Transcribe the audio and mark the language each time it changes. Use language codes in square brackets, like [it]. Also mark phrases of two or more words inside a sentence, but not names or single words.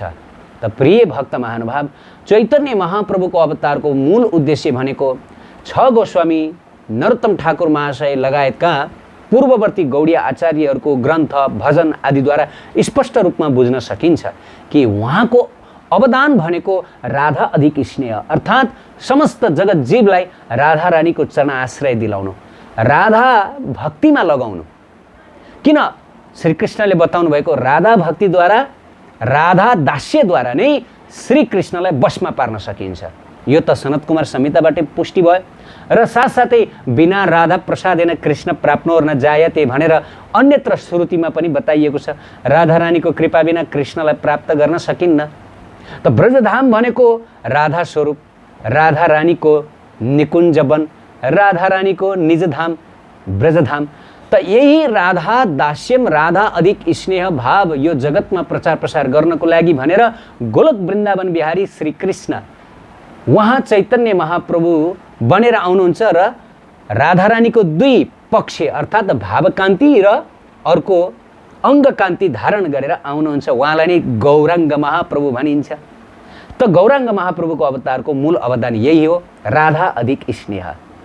[ne] त प्रिय भक्त महानुभाव, चैतन्य महाप्रभुको अवतारको मूल उद्देश्य भनेको 6 गोस्वामी नरोत्तम ठाकुर महाशय लगायतका पूर्ववर्ती गौडीय आचार्यहरूको ग्रन्थ, भजन आदिद्वारा स्पष्ट रूपमा बुझ्न सकिन्छ कि उहाँको अवदान भनेको राधा अधिक स्नेह अर्थात् समस्त जगत जीवलाई राधा रानीको चरण आश्रय दिलाउनु, राधा भक्तिमा लगाउनु। किन श्रीकृष्णले बताउनु भएको राधा भक्तिद्वारा, राधा दास्यद्वारा नै श्रीकृष्णलाई वशमा पार्न सकिन्छ। यो त सनत कुमार संहिताबाट पुष्टि भयो र साथसाथै [sa] बिना राधा प्रसादेन कृष्ण प्राप्नोर न जायते [ne] भनेर अन्यत्र श्रुतिमा पनि बताइएको छ। राधा रानीको कृपा बिना कृष्णलाई प्राप्त गर्न सकिन्न। त ब्रजधाम भनेको राधा स्वरूप, राधा रानीको निकुञ्ज वन, राधा रानीको निजधाम ब्रजधाम। त यही राधा दास्यम, राधा अधिक स्नेह भाव यो जगतमा प्रचार प्रसार गर्नको लागि भनेर गोलोक वृन्दावन बिहारी श्री कृष्ण उहाँ चैतन्य महाप्रभु बनेर आउनुहुन्छ र राधा रानीको दुई पक्ष अर्थात् भावकान्ति र अर्को अङ्गकान्ति धारण गरेर आउनुहुन्छ। उहाँलाई नै गौराङ्ग महाप्रभु भनिन्छ। त गौराङ्ग महाप्रभुको अवतारको मूल अवदान यही हो, राधा अधिक स्नेह।